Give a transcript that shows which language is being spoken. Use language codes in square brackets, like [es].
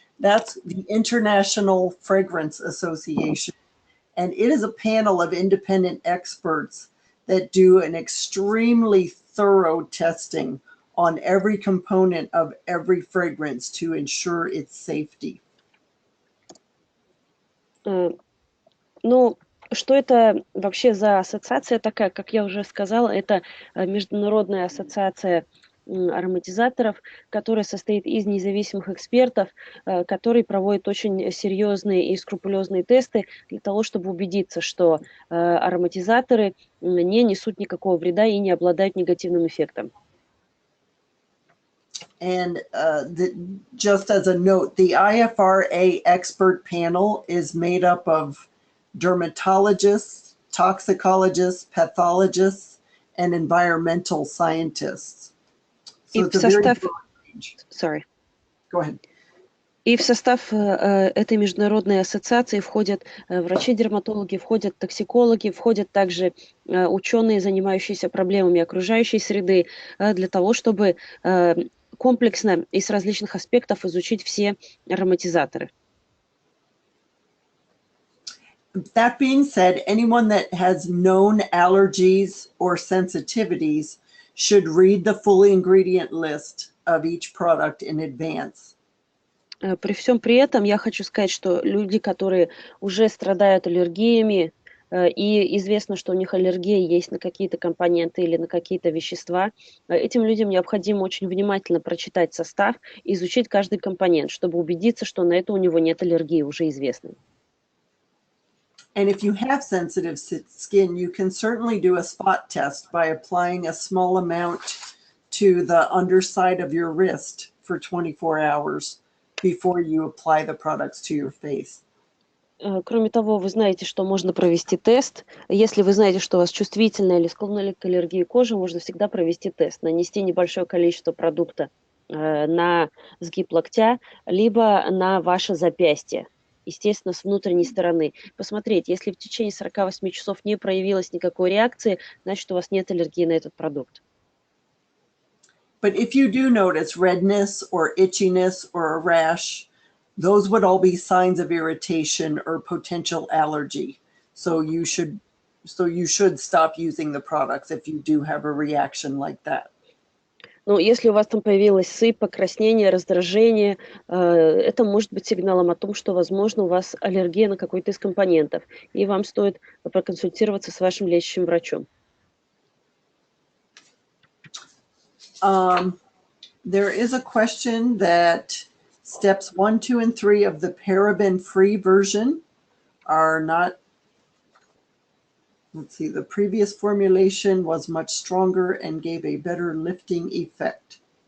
[en] That's the International Fragrance Association. And it is a panel of independent experts that do an extremely thorough testing on every component of every fragrance to ensure its safety. [ru] Ну, что это вообще за ассоциация такая? Как я уже сказала, это Международная ассоциация ароматизаторов, которая состоит из независимых экспертов, которые проводят очень серьезные и скрупулезные тесты для того, чтобы убедиться, что ароматизаторы не несут никакого вреда и не обладают негативным эффектом. [en] And just as a note, the IFRA expert panel is made up of dermatologists, toxicologists, pathologists, and environmental scientists. So it's a very broad range. Sorry. Go ahead. [ru] И в состав этой международной ассоциации входят врачи-дерматологи, входят токсикологи, входят также ученые, занимающиеся проблемами окружающей среды, для того, чтобы комплексно и с различных аспектов изучить все ароматизаторы. [en] That being said, anyone that has known allergies or sensitivities should read the full ingredient list of each product in advance. [ru] При всем при этом я хочу сказать, что люди, которые уже страдают аллергиями, и известно, что у них аллергия есть на какие-то компоненты или на какие-то вещества, этим людям необходимо очень внимательно прочитать состав и изучить каждый компонент, чтобы убедиться, что на это у него нет аллергии, уже известной. [en] And if you have sensitive skin, you can certainly do a spot test by applying a small amount to the underside of your wrist for 24 hours before you apply the products to your face. [ru] Кроме того, вы знаете, что можно провести тест. Если вы знаете, что у вас чувствительная или склонна к аллергии кожи, можно всегда провести тест, нанести небольшое количество продукта на сгиб локтя, либо на ваше запястье, естественно, с внутренней стороны. Посмотреть, если в течение 48 часов не проявилось никакой реакции, значит, у вас нет аллергии на этот продукт. [en] But if you do notice redness or itchiness or a rash, those would all be signs of irritation or potential allergy. So you should stop using the products if you do have a reaction like that. [ru] Ну, если у вас там появилась сыпь, покраснение, раздражение, это может быть сигналом о том, что, возможно, у вас аллергия на какой-то из компонентов, и вам стоит проконсультироваться с вашим лечащим врачом. [en] There is a question that steps 1, 2, and 3 of the paraben-free version are not. Let's see, the previous formulation was much stronger and gave a better lifting effect.